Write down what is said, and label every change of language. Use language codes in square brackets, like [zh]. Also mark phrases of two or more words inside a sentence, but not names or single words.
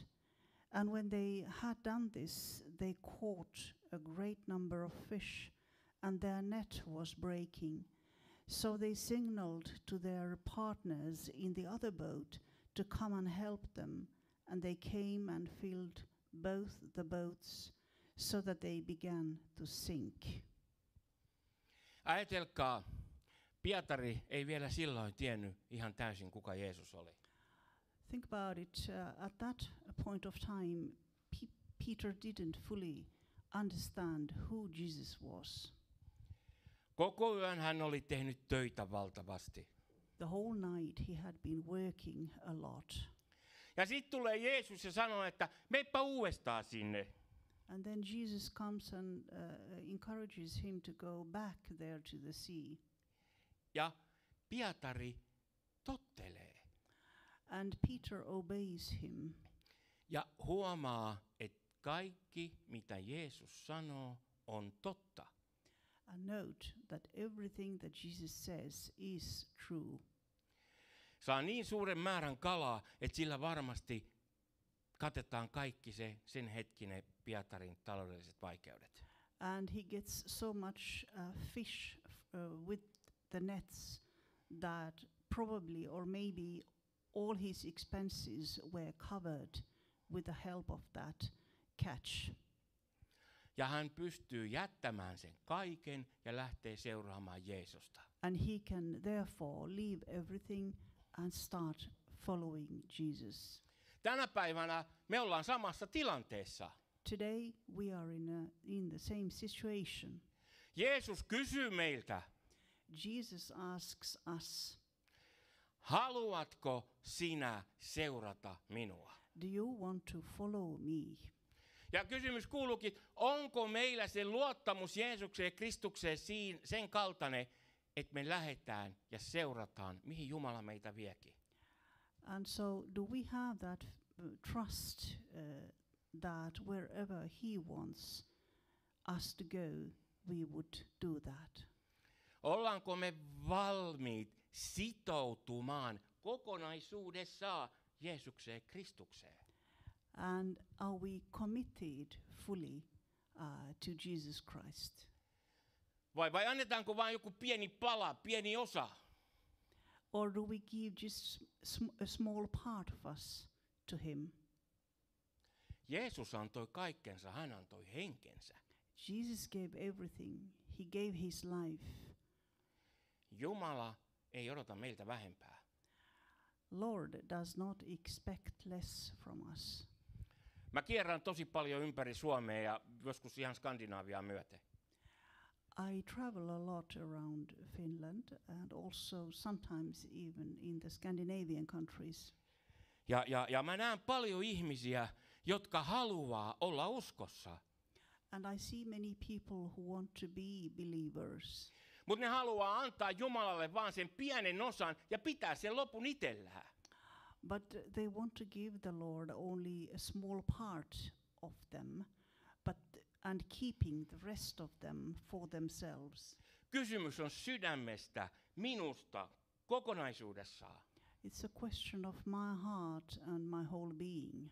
[en] And when they had done this, they caught a great number of fish, and their net was breaking. So they signaled to their partners in the other boat to come and help them, and they came and filled both the boats, so that they began to sink. [fi] Ajatelkaa, Pietari ei vielä silloin tiennyt ihan täysin, kuka Jeesus oli. [en] Think about it. At that point of time, Peter didn't fully understand who Jesus was. [fi] Koko yön hän oli tehnyt töitä valtavasti. [en] The whole night he had been working a lot. [fi] Ja sitten tulee Jeesus ja sanoo, että meppä uudestaan sinne. [en] And then Jesus comes and encourages him to go back there to the sea. [fi] Ja Pietari tottelee. [en] And Peter obeys him. [fi] Ja huomaa, että kaikki, mitä Jeesus sanoo, on totta. [en] And note that everything that Jesus says is true. [fi] Saa niin suuren määrän kalaa, että sillä varmasti katetaan kaikki sen hetkinen Pietarin taloudelliset vaikeudet. [en] And he gets so much fish with the nets that probably or maybe all his expenses were covered with the help of that catch. [fi] Ja hän pystyy jättämään sen kaiken ja lähtee seuraamaan Jeesusta. [en] And he can therefore leave everything and start following Jesus. [fi] Tänä päivänä me ollaan samassa tilanteessa. [en] Today we are in the same situation. [fi] Jeesus kysyy meiltä, [en] Jesus asks us, [fi] haluatko sinä seurata minua? [en] do you want to follow me? [fi] Ja kysymys kuuluukin, onko meillä se luottamus Jeesukseen Kristukseen sen kaltainen, että me lähdetään ja seurataan, mihin Jumala meitä viekin? [en] And so do we have that trust that wherever he wants us to go, we would do that? [fi] Ollaanko me valmiit sitoutumaan kokonaisuudessaan Jeesukseen Kristukseen? [en] And are we committed fully to Jesus Christ? [fi] Vai annetaanko vain joku pieni pala, pieni osa? [en] Or do we give just a small part of us to him? [fi] Jeesus antoi kaikkensa, hän antoi henkensä. [en] Jesus gave everything. He gave his life. [fi] Jumala ei odota meiltä vähempää. [en] Lord does not expect less from us. [fi] Mä kierrän tosi paljon ympäri Suomea ja joskus ihan Skandinaaviaa myöten. [en] I travel a lot around Finland and also sometimes even in the Scandinavian countries. [fi] Ja mä näen paljon ihmisiä, jotka haluaa olla uskossa. [en] And I see many people who want to be believers. [fi] Mutta ne haluaa antaa Jumalalle vaan sen pienen osan ja pitää sen lopun itsellään. [en] But they want to give the Lord only a small part of them, and keeping the rest of them for themselves. [fi] Kysymys on sydämestä, minusta, kokonaisuudessaan. [en] It's a question of my heart and my whole being.